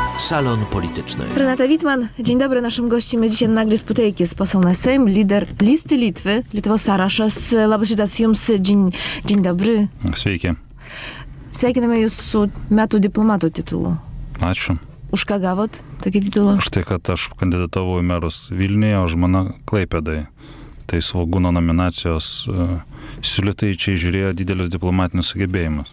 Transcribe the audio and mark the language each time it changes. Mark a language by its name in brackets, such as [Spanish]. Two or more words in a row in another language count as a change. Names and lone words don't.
[Polish] Salon Polityczny. Renata Wittmann, dzień dobry. Naszym gościem jest dzisiaj Naglis Puteikis, poseł na Sejm, lider listy Litwy, [Lithuanian] Lietuvos sąrašas. Labas rytas jums, [Polish] dzień dobry. [Lithuanian] Sveiki. Sveikiname jūs su metų diplomato titulu. Ačiū. Už ką gavot tokį titulą? Už tai, kad aš kandidatavau į merus Vilniuje, o žmona Klaipėdai. Tai Svogūno nominacijos siūlytojai čia žiūrėjo didelis diplomatinis sugebėjimas.